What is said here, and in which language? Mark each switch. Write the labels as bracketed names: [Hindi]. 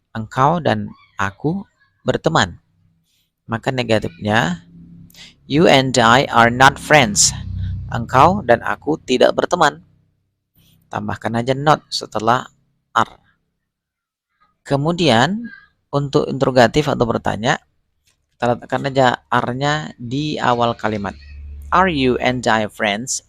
[Indonesian] Engkau dan aku berteman. Maka negatifnya [English] you and I are not friends. [Indonesian] Engkau dan aku tidak berteman. Tambahkan aja not setelah are. Kemudian untuk interrogatif atau bertanya, kita letakkan aja are-nya di awal kalimat. [English] Are you and I friends?